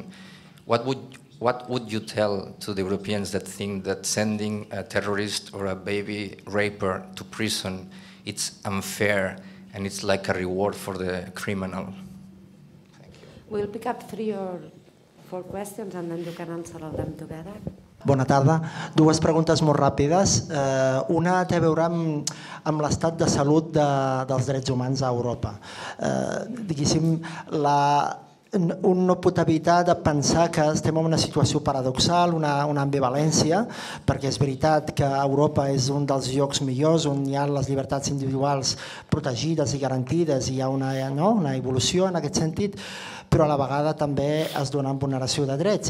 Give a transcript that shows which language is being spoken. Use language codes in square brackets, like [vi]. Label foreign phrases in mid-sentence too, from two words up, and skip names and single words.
[en] What would you tell to the Europeans that think that sending a terrorist or a baby raper to prison, it's unfair and it's like a reward for the criminal? Thank you. We'll pick up 3 or 4 questions and then you can answer all them together. [ca] Bona tarda. 2 preguntes molt ràpides. Una té a veure amb l'estat de salut dels drets humans a Europa. Diguéssim, un no pot evitar de pensar que estem en una situació paradoxal, una ambivalència, perquè és veritat que Europa és un dels llocs millors on hi ha les llibertats individuals protegides i garantides i hi ha una evolució en aquest sentit, però a la vegada també es dona vulneració de drets.